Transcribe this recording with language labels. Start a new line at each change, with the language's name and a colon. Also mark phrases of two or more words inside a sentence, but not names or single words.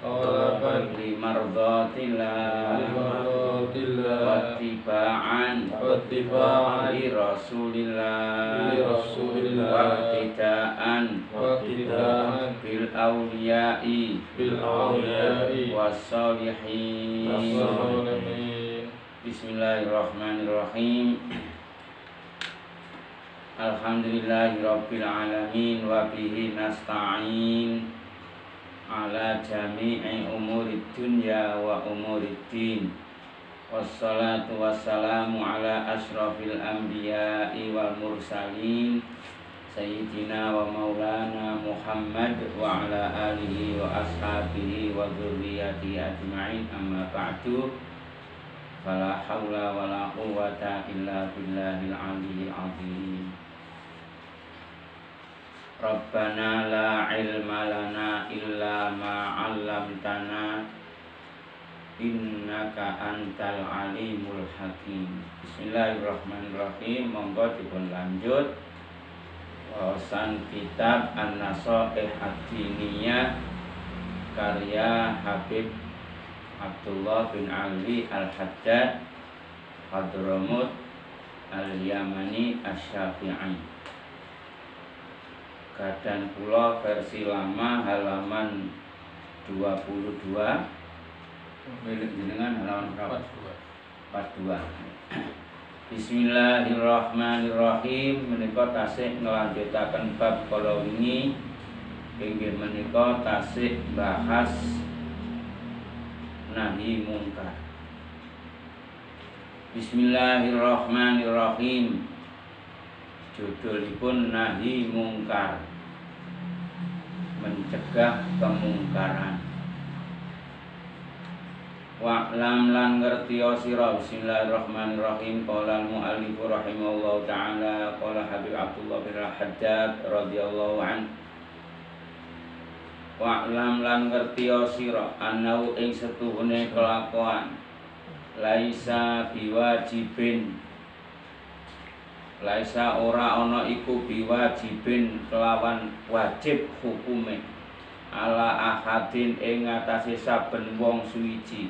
Arabic: لمرضاة الله واتباعا لرسول الله واقتداء بالأولياء والصالحين. بسم الله الرحمن الرحيم. الحمد لله رب العالمين وبه نستعين على جميع أمور الدنيا وأمور الدين. والصلاة والسلام على أشرف الأنبياء والمرسلين سيدنا ومولانا محمد وعلى آله وأصحابه وذريته أجمعين, أما بعد. فلا حول ولا قوة إلا بالله العلي العظيم. ربنا لا علم لنا إلا ما علمتنا إنك أنت العليم الحكيم. بسم الله الرحمن الرحيم.
Javanese: Monggo dipun lanjut wawasan kitab An-Nasaih Ad-Diniyah karya Habib Abdullah bin Ali Al-Haddad Hadramut Al-Yamani Asy-Syafi'i.
Indonesian: Keadaan pula versi lama halaman 22, milik jenengan halaman berapa? 42.
Arabic: بسم الله الرحمن الرحيم.
Javanese: Menika tasih ngelanjutaken bab kala wingi inggih menika tasih bahas
Arabic: نهي منكر. بسم الله الرحمن الرحيم.
Indonesian: Judulipun
Arabic: نهي منكر,
Indonesian: mencegah kemungkaran.
Javanese: Wa'lam lan ngertiya sira.
Arabic: بسم الله الرحمن الرحيم. قال المؤلف رحمه الله تعالى قال حبيب عبد الله بن حداد رضي الله عن.
Javanese: Wa'lam lan ngertiya sira annahu ing setuhune kelakuan
Arabic: ليس بواجب,
Javanese: laisa ora ana iku biwajibin kelawan wajib hukume
Arabic: على أحد
Javanese: ing ngatasé saben wong suwiji.